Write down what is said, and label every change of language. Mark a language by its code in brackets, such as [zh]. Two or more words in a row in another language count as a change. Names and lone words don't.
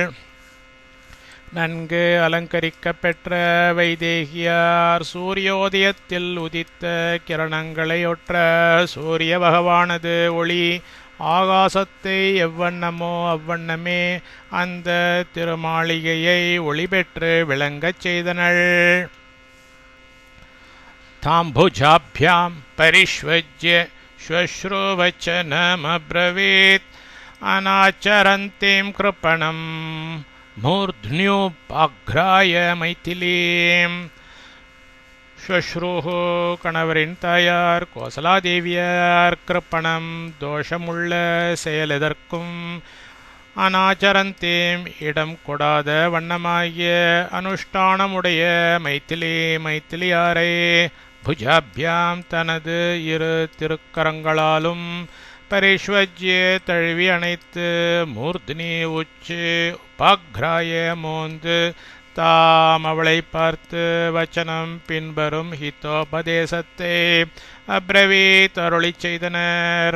[ta] நன்கு அலங்கரிக்கப்பெற்ற வைதேகியார் சூரியோதயத்தில் உதித்த கிரணங்களையொற்ற சூரிய பகவானது ஒளி ஆகாசத்தை எவ்வண்ணமோ அவ்வண்ணமே அந்த திருமாளிகையை ஒளி பெற்று விளங்கச் செய்தனள். [sa] ताम्भुजाभ्याम् परिष्वज्य श्वश्रूर्वचनमब्रवीत् अनाचरन्तीं कृपणं मूर्ध्न्युपाघ्राय मैथिलीं श्वश्रूः [ta] கணவரின் தாயார் கோசலாதேவியார் கிருப்பணம் தோஷமுள்ள செயலெதற்கும் அனாச்சரந்தேம் இடம் கொடாத வண்ணமாகிய அனுஷ்டானமுடைய மைத்திலியாரை புஜாபியாம் தனது இரு திருக்கரங்களாலும் பரிஷ்வஜ்ய தழுவி அணைத்து மூர்த்தினி உச்சி உபாக்ராய மோந்து தாம் அவளை பார்த்து வச்சனம் பின்வரும் ஹிதோபதேசத்தை அப்ரவீத் அருளிச் செய்தனர்.